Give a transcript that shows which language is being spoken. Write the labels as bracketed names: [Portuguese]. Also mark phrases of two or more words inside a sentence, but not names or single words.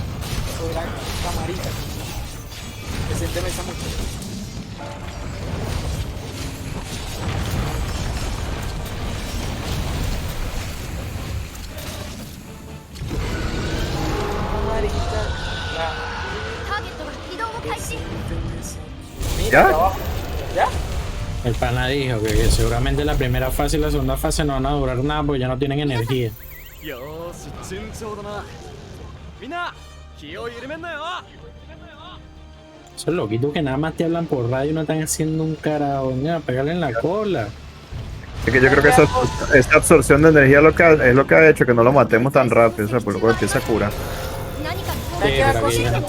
[Spanish] Gran camarita. Presénteme esa muchacha. Camarita. Ya. [Japanese] ターゲットが移動を開始 [Spanish] Mira, ¿Ya? acá abajo. ¿Ya? El pana dijo que seguramente la primera fase y la segunda fase no van a durar nada porque ya no tienen energía. [Japanese] よーし順調だなみんな気を緩めんなよ [Spanish] Esos loquitos que nada más te hablan por radio y no están haciendo un carajo. Mira, pegarle en la cola. Es que yo creo que esa absorción de energía es lo que ha hecho que no lo matemos tan rápido, o sea, por lo que empieza a curar. [Japanese] 何かに [Spanish] ¿Sabes qué da pero cosita? bien.